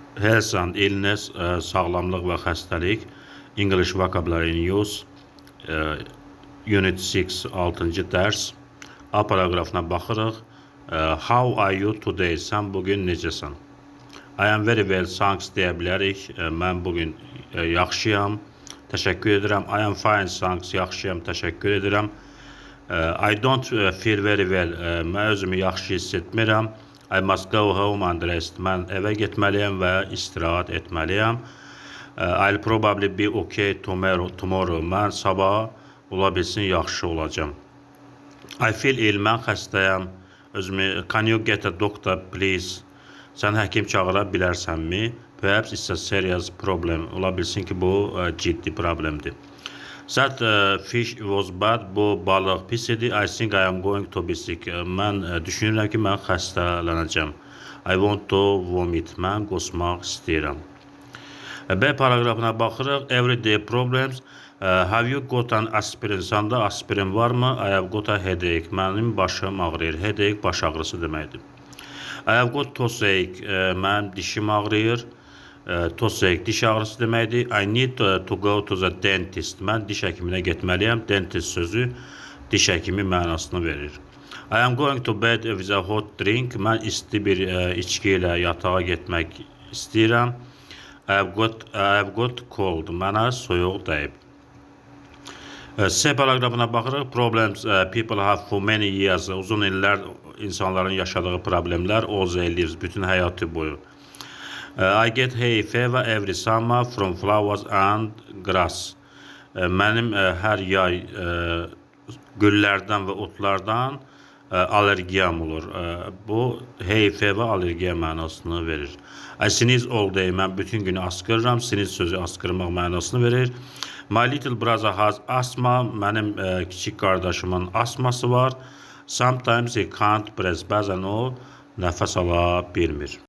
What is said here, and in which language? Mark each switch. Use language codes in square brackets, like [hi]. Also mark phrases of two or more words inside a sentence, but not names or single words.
[en] Health and illness, [az] sağlamlıq və xəstəlik, [en] English vocabulary in use, Unit 6, [az] 6-cı dərs. A paraqrafına baxırıq. [en] How are you today? [az] Sən bugün necəsən? [en] I am very well, thanks [az] deyə bilərik. Mən bugün yaxşıyam, təşəkkür edirəm. [en] I am fine, thanks, [az] yaxşıyam, təşəkkür edirəm. [en] I don't feel very well, [az] mən özümü yaxşı hiss etmirəm. [en] I must go home and rest. [az] Mən evə getməliyəm və istirahət etməliyəm. [en] I'll probably be okay tomorrow. [az] Mən sabah ola bilsin yaxşı olacam. [en] I feel ill. [az] Mən xəstəyəm. [en] Can you get a doctor please? [az] Sən həkim çağıra bilərsənmi? [en] Perhaps it's a serious problem. [az] Ola bilsin ki bu ciddi problemdir. [en] That fish was bad. [az] Bu balıq pis idi. [en] I think I am going to be sick. [az] Mən düşünürəm ki mən xəstələnəcəm. [en] I want to vomit. [az] Mən qusmaq istəyirəm. B paraqrafına baxırıq. [en] Everyday problems. Have you got an aspirin? [az] Səndə aspirin varmı? [en] I have got a headache. [az] Mənim başım ağrıyır. Headache baş ağrısı deməkdir. [en] I have got toothache. [az] Mənim dişim ağrıyır. Toothache diş ağrısı deməkdir. [en] I need to go to the dentist. [az] Mən diş həkiminə getməliyəm. Dentist sözü diş həkimi mənasını verir. [en] I am going to bed with a hot drink. [az] Mən isti bir içki ilə yatağa getmək istəyirəm. [en] I have got cold. [az] Mənə soyuq dəyib. C paraqrafına baxırıq. [en] Problems people have for many years. [az] Uzun illər insanların yaşadığı problemlər, [en] all their lives, [az] bütün həyatı boyu. [en] I get hay fever every summer from flowers and grass. [az] Mənim hər yay güllərdən və otlardan allergiyam olur. Bu [en] hay fever [az] allergiya mənasını verir. [en] I sneeze all day. [az] Mən bütün günü askırıram. Sneeze sözü askırmaq mənasını verir. [en] My little brother has asthma. [az] Mənim kiçik qardaşımın asması var. [en] Sometimes he can't breathe. [az] Bəzən o nəfəs ala bilmir.